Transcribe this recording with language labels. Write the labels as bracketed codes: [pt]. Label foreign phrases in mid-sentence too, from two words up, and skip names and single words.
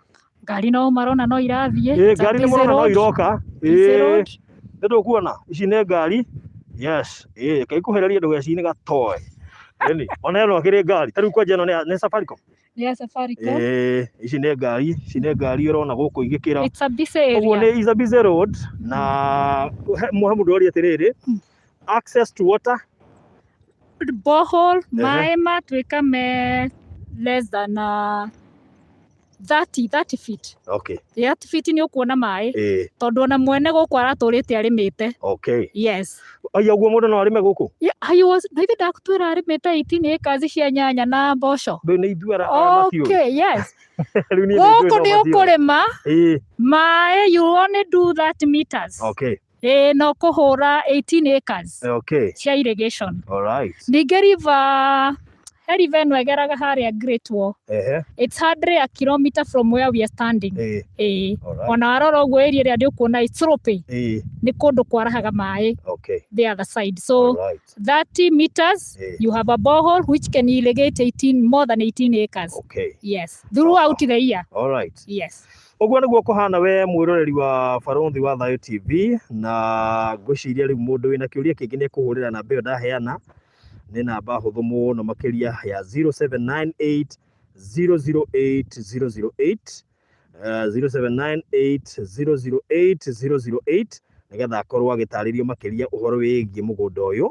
[ki] Ngari no marona no irathiĩ. Ngari nĩ marona no iroka. Nĩ ndũkuona ici nĩ ngari. [en] Yes. [ki] Kaikuhĩrĩria ndũgecirie gatoe. Ona ĩno akĩrĩ ngari. Ta rĩu kwanja ĩno nĩ Safaricom. Nĩ Safaricom. Ici nĩ ngari ũrona gũkũ igĩkĩra. [en] It's a busy area. [ki] Ũguo nĩ [en] is a busy road [ki] na mũndũ ũrĩa atĩrĩrĩ, [en] access to water, [ki] borehole, maĩ matuĩka me [en] less than 30 feet. Okay. [ki] 30 feet nĩ ũkuona maĩ. Tondũ ona mwene gũkũ aratũrĩte arĩmĩte. [en] Okay. Yes. [ki] Aya ũguo mũndũ no arĩme gũkũ? Na ithe ndakũtwĩra arĩmĩte 18 acres cia nyanya na mboco. Ndũ nĩ ithuĩ aramatiu. [en] Okay, yes. [ki] Gũkũ nĩ ũkũrĩma maĩ, [en] you only do 30 meters. Okay. [ki] No kũhũra 18 acres. [en] Okay. [ki] Cia irrigation. [en] All right. [ki] Ningĩ river ĩno ĩgeraga harĩa Great Wall. [en] It's hardly a kilometer from where we are standing. [ki] Ona warora ũguo area ĩrĩa ndĩkuona [en] it's slopey. [ki] Nĩ kũndũ kwarahaga maĩ. [en] Okay. The other side. So 30 meters you have a borehole which can irrigate more than 18 acres. Okay. Yes. Throughout the year. All right. Yes. [ki] Ũguo nĩguo kũhana we mwĩroreri wa Barothi wa Thayũ TV, na ngwĩciria rĩu mũndũ wĩna kĩũria kĩngĩ nĩ kũhũrĩra namba ĩyo ndaheana. Nĩ namba hũthũ mũno makĩria ya 0798008008 0798008008 nĩgetha akorwo agĩtarĩrio makĩria ũhoro wĩgiĩ mũgũnda ũyũ.